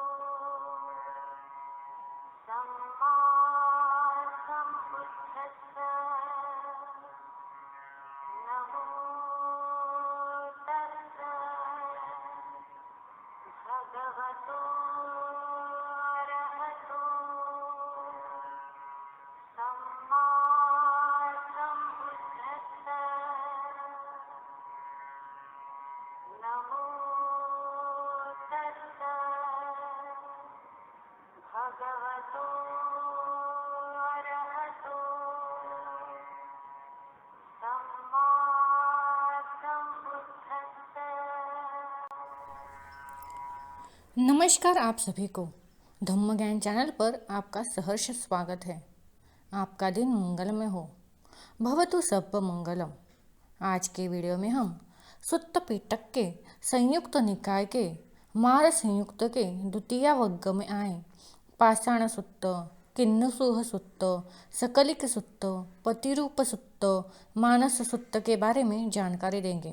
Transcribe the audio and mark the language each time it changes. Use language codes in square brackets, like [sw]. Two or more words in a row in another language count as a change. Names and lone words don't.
[pi] सम्मा सम्बुद्धस्सा नमो तस्सा भगवतो अरहतो सम्मा सम्बुद्धस्सा नमो तस्सा भगवतो अरहतो सम्मा सम्बुद्धस्सा। [hi] नमस्कार आप सभी को धम्म ज्ञान चैनल पर आपका सहर्ष स्वागत है। आपका दिन मंगलमय हो, [sa] भवतु सर्व मंगलम। [hi] आज के वीडियो में हम सुत्त पिटक के संयुक्त निकाय के मार संयुक्त के द्वितीय वर्ग में आए पाषाण सुत्त, किन्नसूह सुत्त, सकलिक सुत्त, पतिरूप सुत्त, मानस सुत्त के बारे में जानकारी देंगे।